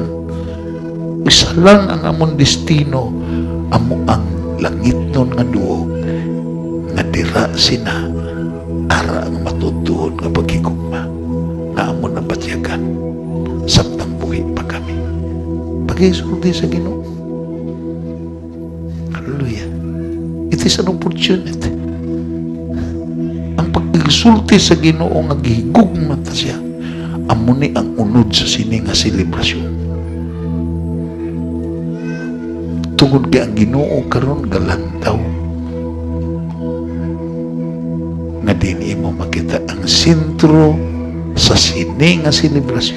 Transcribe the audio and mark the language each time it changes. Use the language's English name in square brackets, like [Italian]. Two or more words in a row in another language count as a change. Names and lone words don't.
[Hiligaynon] Isa lang ang amon destino. Amo ang langit nun nga duog. Nga dira sina ara ang matutuon nga paghigugma nga amo na batyagan samtang buhi pa kami. Pag-isulti sa Ginoo. Hallelujah. [English] It is an opportunity. [Hiligaynon] Ang pag-isulti sa Ginoo nga gihigugma ta siya amo ni ang unod sa sini nga selebrasyon. Tungod kay ang Ginoo karon galantaw nga din imo makita ang sentro sa sini nga selebrasyon.